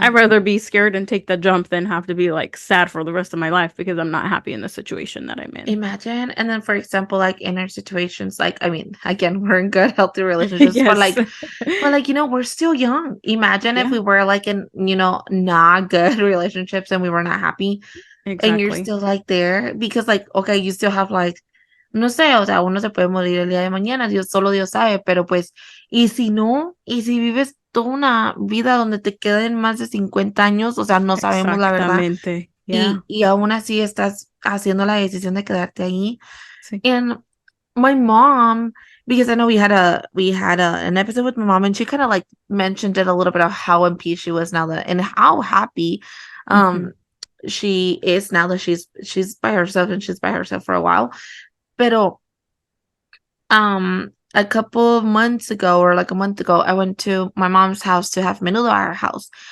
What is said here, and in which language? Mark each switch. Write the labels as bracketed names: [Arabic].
[English] I'd rather be scared and take the jump than have to be like sad for the rest of my life because I'm not happy in the situation that I'm in. Imagine. And then, for example, like in our situations, like, I mean, again, we're in good, healthy relationships, but Yes. we're still young. Imagine if Yeah, we were like in, not good relationships and we were not happy and you're exactly. still like there because, like, okay, you still have like, [Spanish] no sé, o sea, uno se puede morir el día de mañana, solo Dios sabe, pero pues, y si no, y si vives toda una vida donde te queden más de 50 años, o sea, no sabemos la verdad, Exactamente. [English] Yeah. [Spanish] y aún así estás haciendo la decisión de quedarte ahí. Sí. [English] And my mom, because I know we had an episode with my mom, and she kind of like mentioned it a little bit of how in peace she was now that and how happy Mhm. um she is now that she's by herself, and she's by herself for a while. Pero a couple of months ago, or like a month ago, I went to my mom's house to have menudo at her house.